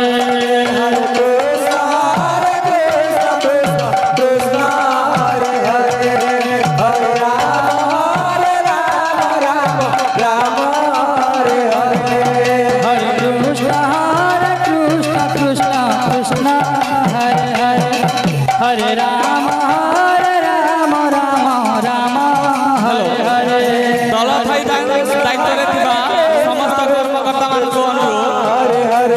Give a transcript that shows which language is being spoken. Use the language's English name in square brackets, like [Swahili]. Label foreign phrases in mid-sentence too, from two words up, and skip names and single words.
[Hindi] हरे कृष्ण कृष्ण हरे हरे हरे राम हरे हरे हरे कृष्ण कृष्ण हरे हरे हरे राम राम हरे हरे [Odia] ଦଳ ଠାଇ ଦାୟିତ୍ୱରେ ଥିବା ସମସ୍ତ କର୍ମକର୍ତ୍ତା ମାନୁଷ ଅନୁରୋଧ [Hindi] हरे